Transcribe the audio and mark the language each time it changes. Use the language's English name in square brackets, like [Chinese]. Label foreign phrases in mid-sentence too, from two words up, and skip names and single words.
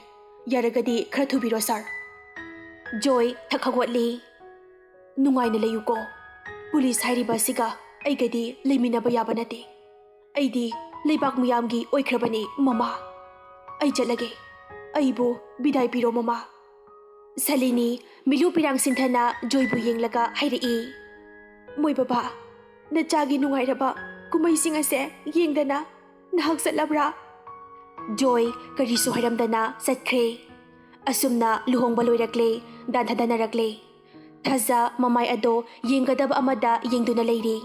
[Manipuri] Yaragadi khara thubiro sir. Joy thakhagwatli. Nungaina layuko. Police hairiba siga aigadi leiminaba yaba nate. Aidi leibak miyamgi oikrabani mama. Ai chalage. Aibu bidai piro mama. Salini milu pirang sinthana Joy bu yenglaga hairi. Moi baba, nachagi nungairaba kumai singase yengdana nahak satlabra. Joy karisu hairamdana satkre. Asumna luhongba loirakle danthadanarakle. Thaza mamai ado yenggadaba amada yengduna leiri.